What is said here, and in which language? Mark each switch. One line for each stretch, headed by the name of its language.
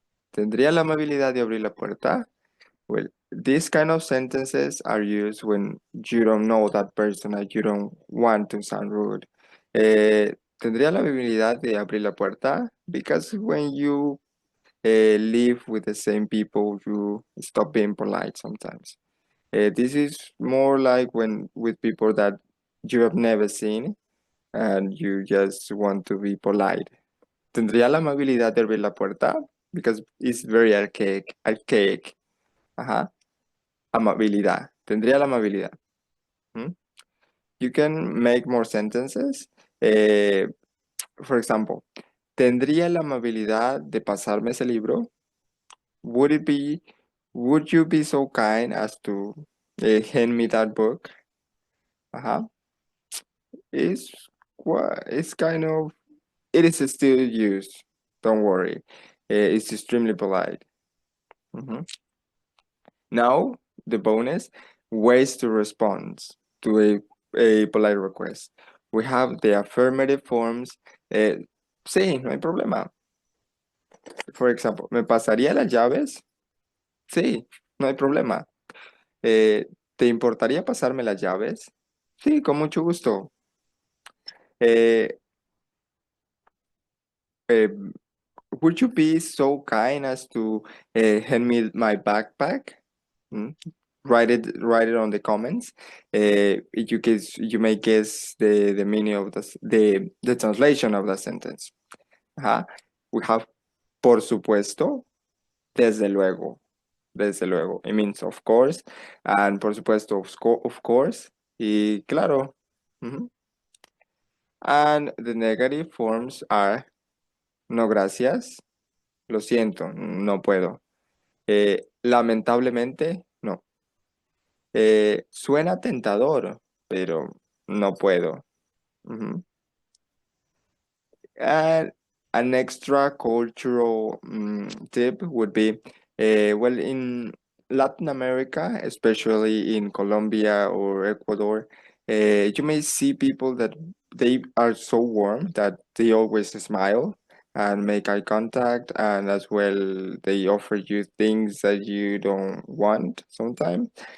Spanish: Tendría la amabilidad de abrir la puerta.
English: Well, these kind of sentences are used when you don't know that person and you don't want to sound rude.
Spanish: Tendría la habilidad de abrir la puerta
English: because when you live with the same people, you stop being polite sometimes. This is more like when with people that you have never seen and you just want to be polite.
Spanish: Tendría la amabilidad de abrir la puerta
English: because it's very archaic.
Spanish: Ajá. Amabilidad. Tendría la amabilidad.
English: You can make more sentences. For example,
Spanish: ¿tendría la amabilidad de pasarme ese libro?
English: Would you be so kind as to hand me that book? It's kind of, it is still used. Don't worry. It's extremely polite. Now, the bonus, ways to respond to a polite request. We have the affirmative forms.
Spanish: Sí, no hay problema.
English: For example,
Spanish: ¿me pasaría las llaves? Sí, no hay problema. ¿Te importaría pasarme las llaves? Sí, con mucho gusto.
English: Eh, eh, would you be so kind as to hand me my backpack? Mm, write it on the comments. You may guess the meaning of the translation of the sentence. Ajá. We have
Spanish: por supuesto, desde luego, desde luego.
English: It means of course, and
Spanish: por supuesto
English: of course,
Spanish: y claro.
English: Mhm. And the negative forms are
Spanish: no gracias, lo siento, no puedo. Lamentablemente, no. Suena tentador, pero no puedo. Ujú.
English: And an extra cultural tip would be, well, in Latin America, especially in Colombia or Ecuador, you may see people that they are so warm that they always smile and make eye contact, and as well, they offer you things that you don't want sometimes.